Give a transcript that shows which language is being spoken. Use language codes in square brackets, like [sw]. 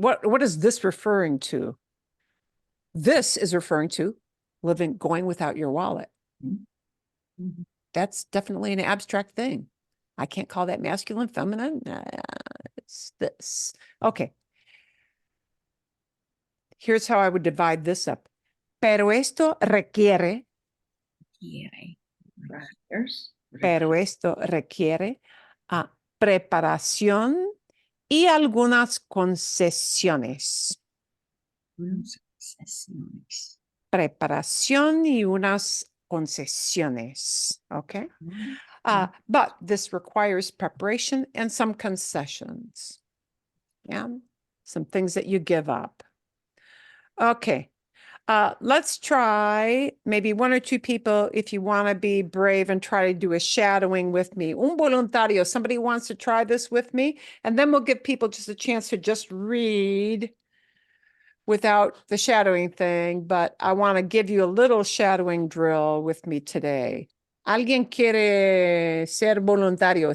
[en] What is this referring to? This is referring to going without your wallet. Mm-hmm. That's definitely an abstract thing. I can't call that masculine, feminine. It's this. Okay. Here's how I would divide this up. [es] Pero esto requiere. Pero esto requiere preparación y algunas concesiones. Preparación y unas concesiones. [en] Okay. But this requires preparation and some concessions. Yeah. Some things that you give up. Okay. Let's try maybe one or two people, if you want to be brave and try to do a shadowing with me. [es] Un voluntario, [en] somebody wants to try this with me, and then we'll give people just a chance to just read without the shadowing thing, but I want to give you a little shadowing drill with me today. [es] ¿Alguien quiere ser voluntario?